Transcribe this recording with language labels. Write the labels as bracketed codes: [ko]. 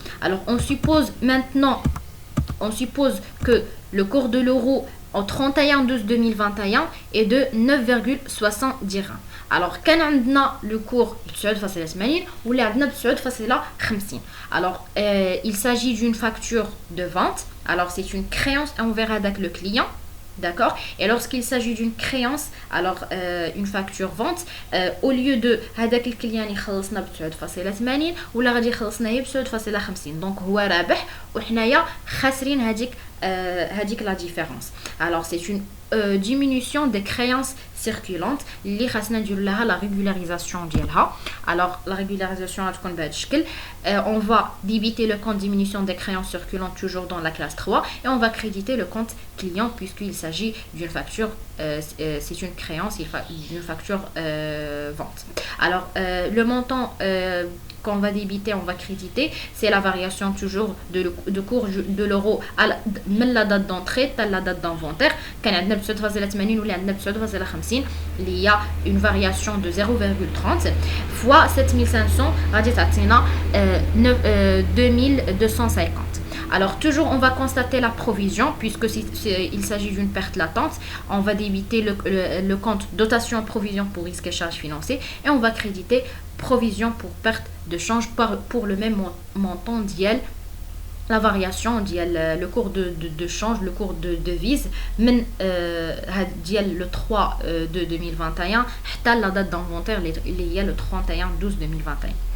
[fr] Alors, on suppose que le cours de l'euro en 31/12/2021 est de 9,60 dirhams. Alors, quand on a le cours de 9,80 ou de 9,50. Alors, il s'agit d'une facture de vente. Alors, c'est une créance envers avec le client. D'accord. Et lorsqu'il s'agit d'une créance, alors une facture vente, au lieu de [ar] هذاك الكليان يخلصنا ب 9.80 ولا غادي يخلصنا هي ب 9.50 دونك هو رابح وحنايا خاسرين هذيك la différence. [fr] Alors c'est une diminution des créances circulantes [ar] اللي خاصنا نديروا لها [fr] la régularisation ديالها. Alors la régularisation [ar] غتكون بهذا الشكل. [fr] On va débiter le compte diminution des créances circulantes toujours dans la classe 3 et on va créditer le compte client puisqu'il s'agit d'une facture c'est une créance d'une facture vente. Alors le montant qu'on va débiter, on va créditer, c'est la variation toujours de cours de l'euro [ar] من [fr] la date d'entrée à la date d'inventaire. [ar] كان عندنا ب 9.80 ولا عندنا ب 9.50 اللي هي [fr] une variation de 0,30 fois 7500 [ar] غادي تعطينا 2250. [fr] Alors toujours on va constater la provision puisque il s'agit d'une perte latente. On va débiter le compte dotation provision pour risque et charges financiers et on va créditer provision pour perte de change pour le même montant d'IL. La variation ديال le cours de change, le cours de devise من ديال le 3 de 2021 حتى la date d'inventaire [ar] اللي هي [fr] le 31/12/2021.